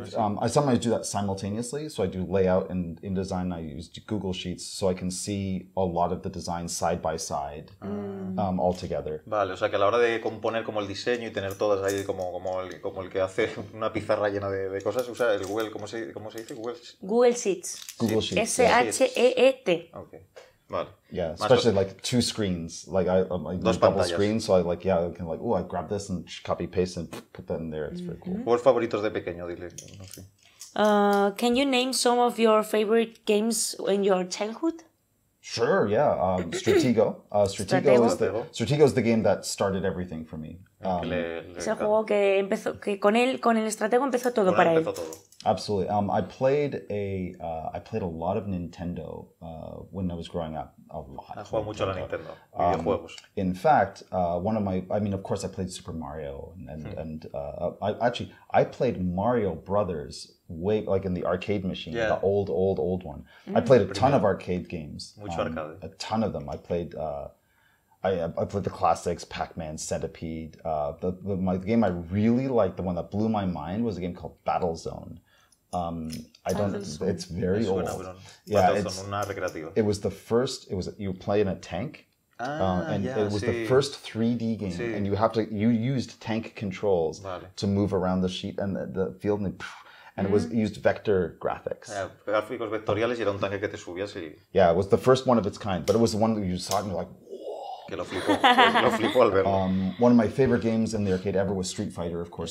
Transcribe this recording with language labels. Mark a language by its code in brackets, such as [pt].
[en] I sometimes do that simultaneously. So I do layout and InDesign. I use Google Sheets so I can see a lot of the designs side by side, all together. [es] Vale, o sea que a la hora de componer como el diseño y tener todas ahí como el que hace una pizarra llena de cosas, usa el Google, ¿cómo se dice? [en] Google Sheets. Google Sheets. SHEET. [es] Okay. Vale. [en] Yeah, especially like two screens, like I like double screens, so I can I grab this and copy paste and put that in there. It's very cool. [es] ¿Juegos favoritos de pequeño? Dile. No sé. [en] Can you name some of your favorite games in your childhood? Sure, yeah. Stratego. Stratego is the game that started everything for me. [es] Es el juego que empezó, que con el estratego empezó todo para él. [en] Absolutely. I played a lot of Nintendo when I was growing up. A lot. [es] Has jugado mucho a la Nintendo. Videojuegos. [en] In fact, of course, I played Super Mario, and I played Mario Brothers way like in the arcade machine, the old one. I played a ton of arcade games. [es] Mucho arcade. [en] A ton of them. I played. I played the classics, Pac-Man, Centipede. The game I really liked, the one that blew my mind, was a game called Battlezone. It's very old. Yeah, it was the first. You play in a tank, it was the first 3D game, and you used tank controls to move around the sheet and the field, and it used vector graphics. [es] Gráficos vectoriales y era un tanque que te subías y... [en] Yeah, it was the first one of its kind, but it was the one that you saw and you're like, [es] que lo flipó al verlo. [en] One of my favorite games in the arcade ever was Street Fighter, of course.